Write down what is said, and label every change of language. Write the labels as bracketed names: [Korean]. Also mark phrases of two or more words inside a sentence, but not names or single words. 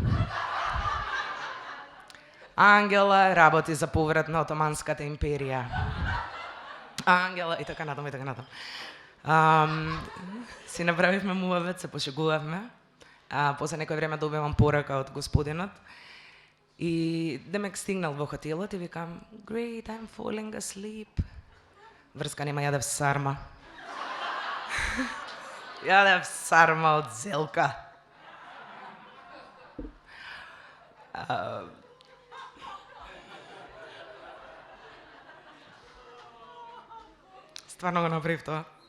[Macedonian] Ангела работи за поврат на Отоманската империја. Ангела и така натам. Си направивме муавет, се пошегувавме. После некој време добивам порака од господинот И демек стигнал во хотелот и викам, [English] great, I'm falling asleep. [Macedonian] Врска нема, јадев сарма. Јадев сарма од Зелка. Стварно го направив тоа.